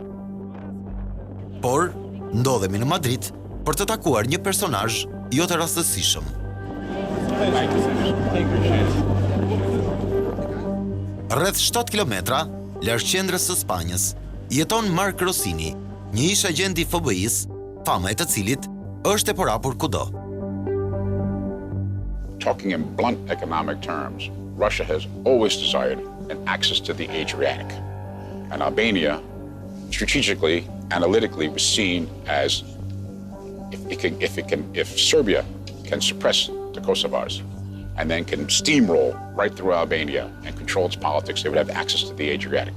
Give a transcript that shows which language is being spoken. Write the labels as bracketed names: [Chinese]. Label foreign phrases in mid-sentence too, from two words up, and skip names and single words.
[Albanian] Por, ndodhemi në Madrid për të takuar një personazh jo të rastësishëm. Rreth 7 kilometra larg qendrës së Spanjës jeton Mark Rossini, një ish agent i FBI-s, fama e të cilit është e porapur kudo. [English] Talking in blunt economic terms, Russia has always desired an access to the Adriatic. And Albania, strategically, analytically, was seen as if Serbia can suppress the Kosovars and then can steamroll right through Albania and control its politics, they would have access to the Adriatic.